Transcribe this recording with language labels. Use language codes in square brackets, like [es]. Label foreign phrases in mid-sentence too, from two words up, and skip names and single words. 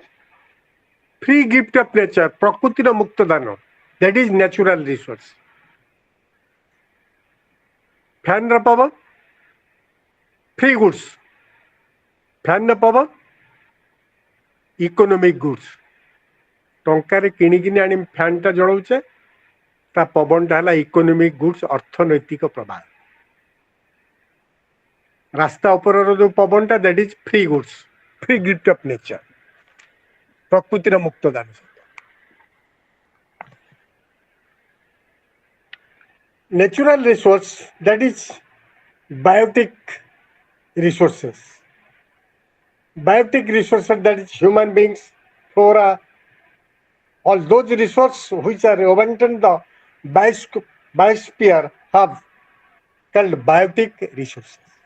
[en] Free gift of nature, [or] ପ୍ରକୃତିର ମୁକ୍ତ ଦାନ, [en] that is natural resource. Fan ra power, free goods. Fan ra power, economic goods. [or] ଟଙ୍କାରେ କିଣିକିନି ଆଣି ଫ୍ୟାନ୍ଟା ଜଳାଉଛେ, ତା ପବନଟା ହେଲା [en] economic goods, [or] ଅର୍ଥନୈତିକ ପ୍ରଭାବ। ରାସ୍ତା ଉପରର ଯୋଉ ପବନଟା, [en] that is free goods, free gift of nature, [or] ପ୍ରକୃତିର ମୁକ୍ତ ଦାନ। [en] Natural resource, that is biotic resources. Biotic resources, that is human beings, flora, all those resources which are abundant the biosphere have called biotic resources.